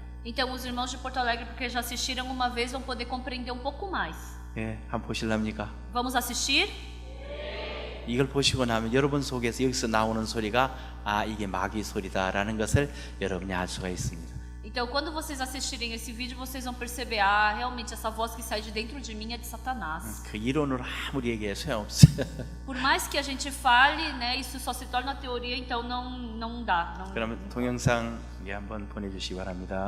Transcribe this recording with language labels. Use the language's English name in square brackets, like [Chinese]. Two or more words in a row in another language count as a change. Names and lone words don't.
[Portuguese] Então os irmãos de Porto Alegre, porque já assistiram uma vez, vão poder compreender um pouco mais. [Korean] 예, 한번 보실랍니까? [Portuguese] Vamos assistir? [Korean] 이걸 보시고 나면 여러분 속에서 여기서 나오는 소리가 이게 마귀 소리다라는 것을 여러분이 알 수가 있습니다. [Portuguese] Então, quando vocês assistirem esse vídeo, vocês vão perceber, realmente essa voz que sai de dentro de mim é de Satanás. [Korean] 그 이론으로 아무리 얘기해 소용없어요. [Portuguese] Por mais que a gente fale, né, isso só se torna teoria, então não dá. Não... [Korean] 그러면 동영상 한번 보내주시기 바랍니다.